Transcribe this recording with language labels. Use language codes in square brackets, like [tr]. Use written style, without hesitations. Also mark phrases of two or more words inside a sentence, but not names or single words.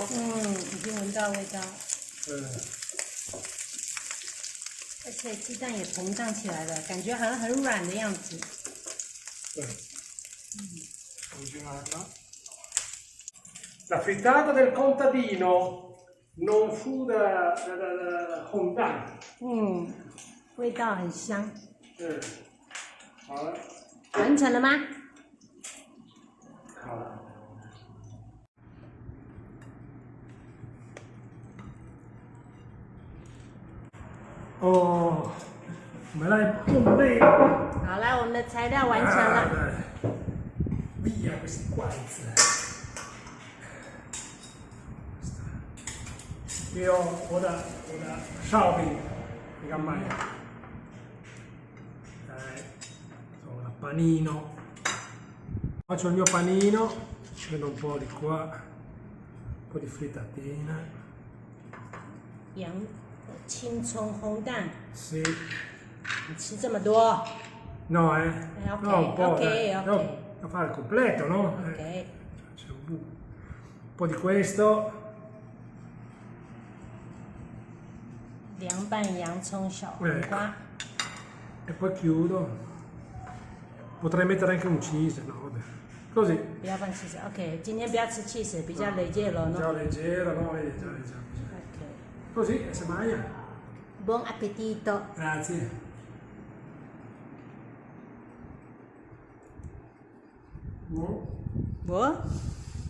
[zh] 已经闻到味道。而且鸡蛋也膨胀起来了，感觉好像很软的样子。 [it] 对。La frittata del contadino non fu da Honda. [zh] 味道很香。好了。完成了吗？好了。哦，我们来准备。好了，我们的材料完成了。 [it] Via questi guanti. Io ora shopping in campagna. Sono da panino. Faccio il mio panino, prendo un po' di qua, un po' di frittatina. [zh] 青葱烘蛋。 [it] Sì. [zh] 你吃这么多 [it] No, ok, no, un po'. ok. Devo fare il completo, no? Ok. C'è un po' di questo. [zh] 凉拌洋葱、小黄瓜。 [it] E poi chiudo. Potrei mettere anche un cheese, no? Vabbè. Così. [zh] 不要放 cheese。OK， 今天不要吃 cheese， 比较 [it] leggero, no? Già leggero, no? Già. Ok. Così si mangia. Buon appetito. Grazie. Buon?